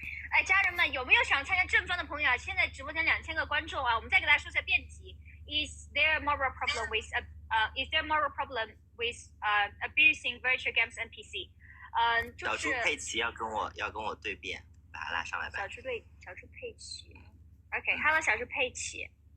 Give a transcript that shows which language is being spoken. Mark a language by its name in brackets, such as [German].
[Chinese] 哎，家人们，有没有想参加正方的朋友啊？现在直播间2000个观众啊，我们再给大家说一下辩题。 [English] Is there a moral problem with abusing virtual games NPC？ [Chinese] 就是小猪佩奇要跟我对辩，把他拉上来吧。小猪佩奇。 [English] OK，Hello， 小猪佩奇。